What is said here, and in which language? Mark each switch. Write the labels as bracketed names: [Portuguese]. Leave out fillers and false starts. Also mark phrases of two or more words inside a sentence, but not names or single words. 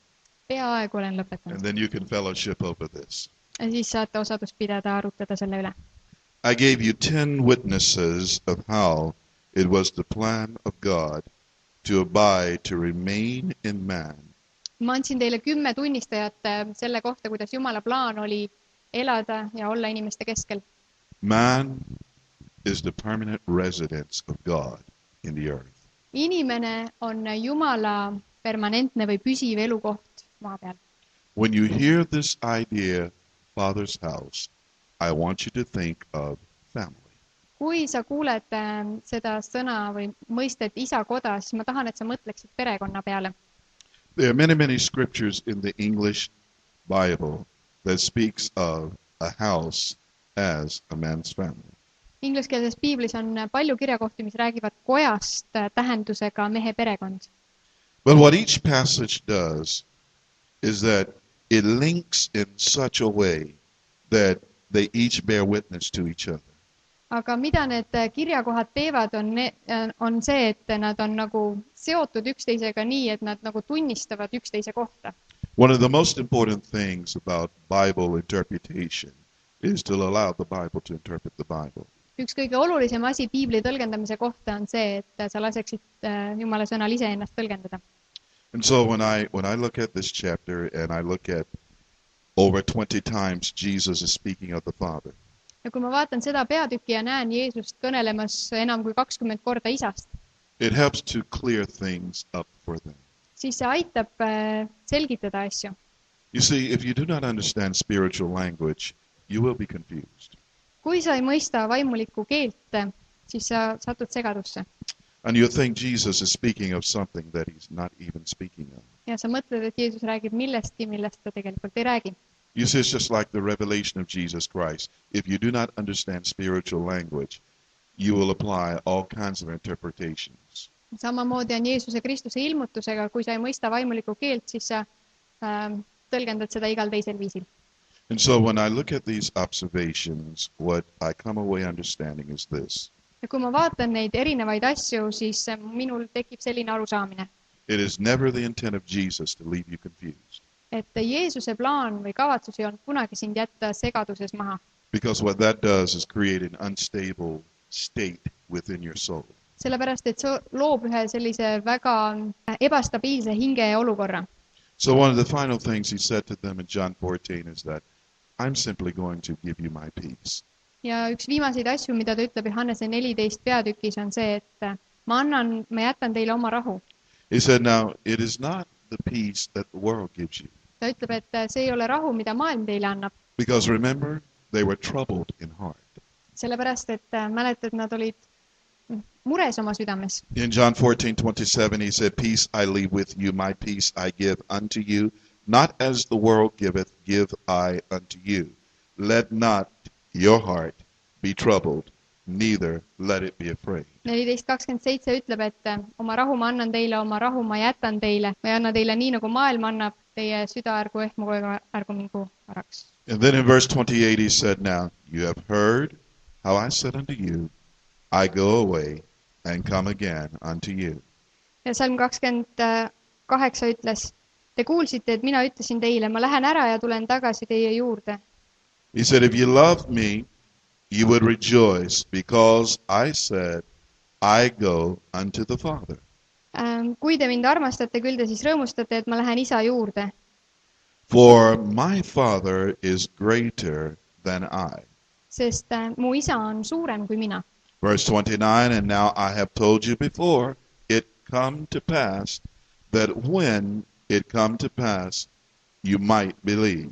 [Estonian] Peaaegu olen [English] And [Estonian] lõpetanud. [English] then you can fellowship over this. [Estonian] Ja siis saate osadust pidada, arutada selle üle. [English] I gave you 10 witnesses of how it was the plan of God to abide, to remain in man. [Estonian] Ma andsin teile 10 tunnistajat selle kohta, kuidas Jumala plaan oli elada ja olla inimeste keskel. [English] Man is the permanent residence of God in the earth. [Estonian] Inimene on Jumala permanentne või püsiv elukoht maa peal. [English] When you hear this idea, Father's house, I want you to think of family. [Estonian] Kui sa kuuled seda sõna või mõistet isa koda, siis ma tahan, et sa mõtleksid perekonna peale. [English] There are many scriptures in the English Bible that speaks of a house as a man's family. [Estonian] Ingliskeelses piiblis on palju kirjakohti, mis räägivad kojast tähendusega mehe perekond. [English] But what each passage does is that it links in such a way that they each bear witness to each other. [Estonian] Aga mida need kirjakohad teevad, on see, et nad on nagu seotud üksteisega nii, et nad nagu tunnistavad üksteise kohta. [English] One of the most important things about Bible interpretation is to allow the Bible to interpret the Bible. [Estonian] Üks kõige olulisem asi piibli tõlgendamise kohta on see, et sa laseksid Jumala sõnal iseennast tõlgendada. [English] And so when I look at this chapter and I look at over 20 times Jesus is speaking of the Father. [Estonian] Ja kui ma vaatan seda peatükki ja näen Jeesust kõnelemas enam kui 20 korda isast, [English] It helps to clear things up for them. [Estonian] siis see aitab selgitada asju. [English] You see, if you do not understand spiritual language, you will be confused. [Estonian] Kui sa ei mõista vaimulikku keelt, siis sa satud segadusse. [English] And you think Jesus is speaking of something that he's not even speaking of. [Estonian] Ja sa mõtled, et Jeesus räägib millestki, millest ta tegelikult ei räägi. [English] You see, it's just like the revelation of Jesus Christ. If you do not understand spiritual language, you will apply all kinds of interpretations. [Estonian] Samamoodi on Jeesuse Kristuse ilmutusega, kui sa ei mõista vaimulikku keelt, siis sa tõlgendad seda igal teisel viisil. [English] And so when I look at these observations, what I come away understanding is this. [Estonian] Ja kui ma vaatan neid erinevaid asju, siis minul tekib selline arusaamine, [English] It is never the intent of Jesus to leave you confused. [Estonian] et Jeesuse plaan või kavatsus ei olnud kunagi sind jätta segaduses maha. [English] Because what that does is create an unstable state within your soul. [Estonian] Sellepärast, et see loob ühe sellise väga ebastabiilse hinge ja olukorra. [English] So one of the final things he said to them in John 14 is that I'm simply going to give you my peace. [Estonian] Ja üks viimaseid asju, mida ta ütleb Johannese 14 peatükis, on see, et ma jätan teile oma rahu. [English] He said, now, it is not the peace that the world gives you. [Estonian] Ta ütleb, et see ei ole rahu, mida maailm teile annab. [English] Because remember, they were troubled in heart. [Estonian] Sellepärast, et mäletad, nad olid mures oma südames. [English] In John 14:27, he said, peace I leave with you, my peace I give unto you. Not as the world giveth, give I unto you. Let not your heart be troubled, neither let it be afraid. [Estonian] 14:27 ütleb, et oma rahu ma annan teile, oma rahu ma jätan teile. Ma ei anna teile nii, nagu maailm annab, teie süda ärgu ehmu ega ärgu mingu varaks. [English] And then in verse 28 he said, now you have heard how I said unto you, I go away and come again unto you. [Estonian] Ja salm 28 ütles, te kuulsite, et mina ütlesin teile, ma lähen ära ja tulen tagasi teie juurde. [English] He said, if you loved me, you would rejoice because I said, I go unto the Father. [Estonian] Kui te mind armastate, küll te siis rõõmustate, et ma lähen isa juurde. [English] For my Father is greater than I. [Estonian] Sest mu isa on suurem kui mina. [English] Verse 29, and now I have told you before, it come to pass, that when it come to pass, you might believe.